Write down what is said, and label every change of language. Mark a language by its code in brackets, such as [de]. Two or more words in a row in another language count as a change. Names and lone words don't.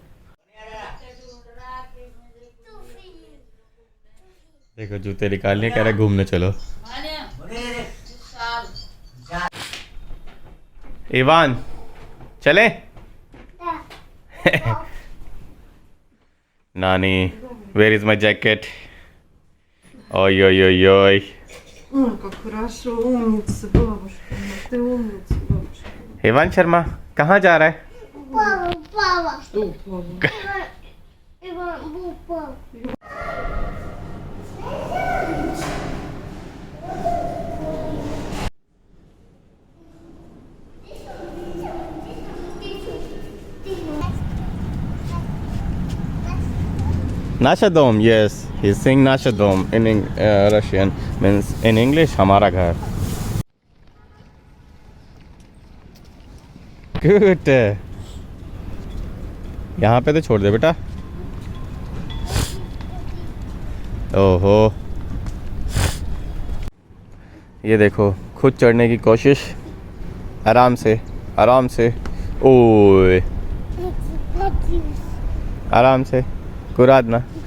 [hi] देखो जूते निकालने कह रहा घूमने चलो। इवान चले? नानी, [en] where is my jacket? [ru] Ой-ой-ой-ой. Ой, как хорошо, умница, бабушка. Ты умница, бабушка. [hi] इवान शर्मा कहाँ जा रहा है? [ru] Папа. Что упало? Иван упал. Nashadom, [en] yes, he's saying Nashadom in Russian, means in English [hi] हमारा घर। [en] Good। [hi] यहाँ पे तो छोड़ दे बेटा। ओहो, ये देखो खुद चढ़ने की कोशिश, आराम से ओए आराम से, कुराद ना।